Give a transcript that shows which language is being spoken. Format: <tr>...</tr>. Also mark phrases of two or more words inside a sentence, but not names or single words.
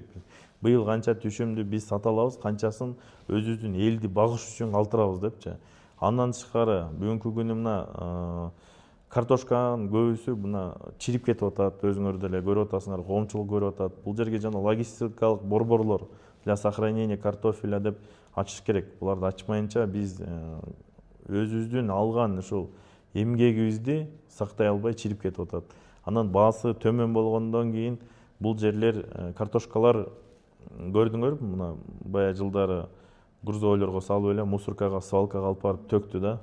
<ky>Быйыл канча түшүмдү биз сата алабыз, канчасын өзүбүздүн элди багыш үчүн калтырабыз депчи. Андан тышкары бүгүнкү күнү мына картошканын көбүсү мына чирип кетип атат, өзүңөр деле көрүп атасыңар, коомчулук көрүп атат. Бул жерге жана логистикалык борборлор</ky> <ru>для сохранения картофеля</ru> <ky>деп ачыш керек. Буларды ачмайынча биз өзүбүздүн алган ушул эмгегибизди сактай албай чирип кетип атат. Анан баасы төмөн болгондон кийин бул жерлер картошкалар көрдүңөр, мына бая жылдары грузовойлорго салып эле мусоркага, свалкага алып барып төктү да.</ky>